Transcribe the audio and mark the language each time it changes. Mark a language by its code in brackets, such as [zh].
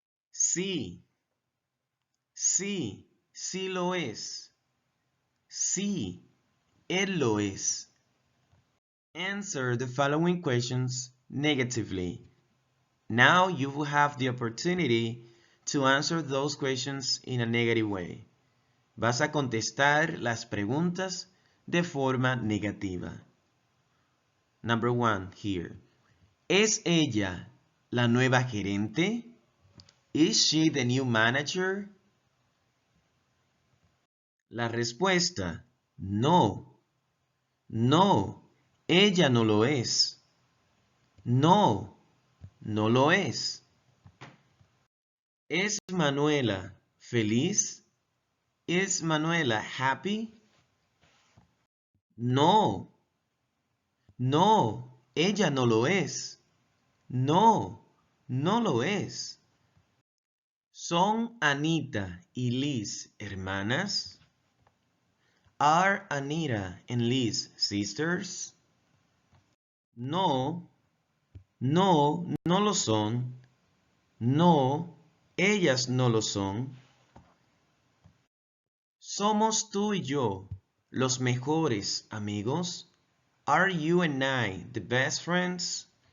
[es] Sí, sí, sí lo es. Sí, él lo es. [en] Answer the following questions negatively. Now you will have the opportunity to answer those questions in a negative way. [es] Vas a contestar las preguntas de forma negativa. [en] Number 1 here. [es] ¿Es ella la nueva gerente? [en] Is she the new manager? [es] La respuesta, no. No, ella no lo es. No, no lo es. ¿Es Manuela feliz? ¿Es Manuela happy? No, no, ella no lo es. No, no lo es. ¿Son Anita y Liz hermanas? [en] Are Anita and Liz sisters? [es] No, no, no lo son. No, ellas no lo son. ¿Somos tú y yo los mejores amigos? [en] Are you and I the best friends?